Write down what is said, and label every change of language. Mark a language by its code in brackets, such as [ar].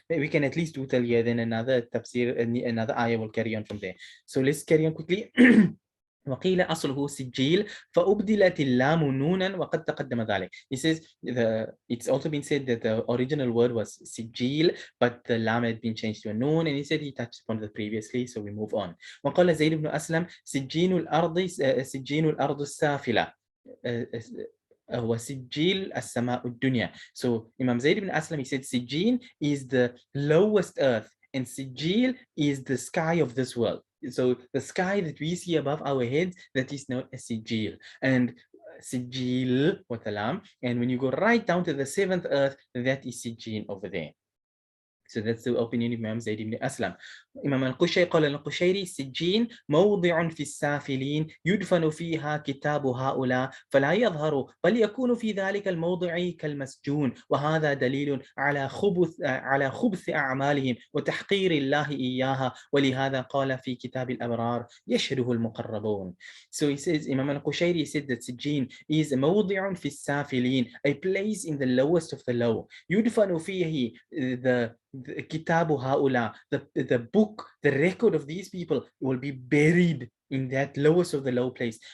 [en] We can at least do till here, then another tafsir, another ayah will carry on from there. So let's carry on quickly. [ar] وقيل أصله سجيل فأبدلت اللام نونا وقد تقدم ذلك. [en] He says it's also been said that the original word was sijil, but the lam had been changed to a noon, and he said he touched upon it previously, so we move on. [ar] وقال زيد بن أسلم سجين الأرض السافلة وسجيل السماء الدنيا. [en] So Imam Zayd ibn Aslam, he said Sijjeen is the lowest earth and Sijil is the sky of this world. So the sky that we see above our heads, that is known as Sijil. And Sijil with a lam, and when you go right down to the seventh earth, that is Sijjeen over there. So that's the opinion of Imam Zayd ibn Aslam. [ar] Imam al-Qushayri قال القشيري سجين موضع في السافلين يدفن فيها كتاب هؤلاء فلا يظهر بل يكون في ذلك الموضع كالمسجون وهذا دليل على خبث أعمالهم وتحقير الله إياها ولهذا قال في كتاب الأبرار يشهده المقربون. [en] So he says, Imam al-Qushayri said that Sijjeen is [ar] موضع في السافلين, [en] a place in the lowest of the low. [ar] يدفن فيه [en] the [ar] Kitabu Haula, [en] the book, the record of these people will be buried in that lowest of the low place.